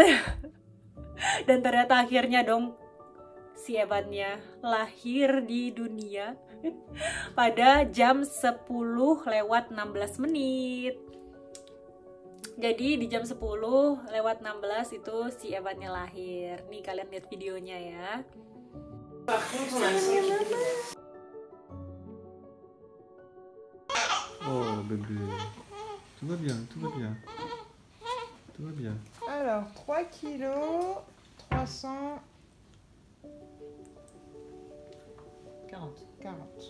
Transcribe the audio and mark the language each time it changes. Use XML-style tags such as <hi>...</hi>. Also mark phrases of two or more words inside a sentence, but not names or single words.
<id>Dan ternyata akhirnya dong si Evannya lahir di dunia pada jam 10:16 menit. Jadi di jam 10:16 itu si Evannya lahir. Nih kalian lihat videonya ya.</id> <fr>Oh bébé, tout va bien, tout va bien. Tout va bien. Alors, 3 kilos, 340. 40.</fr>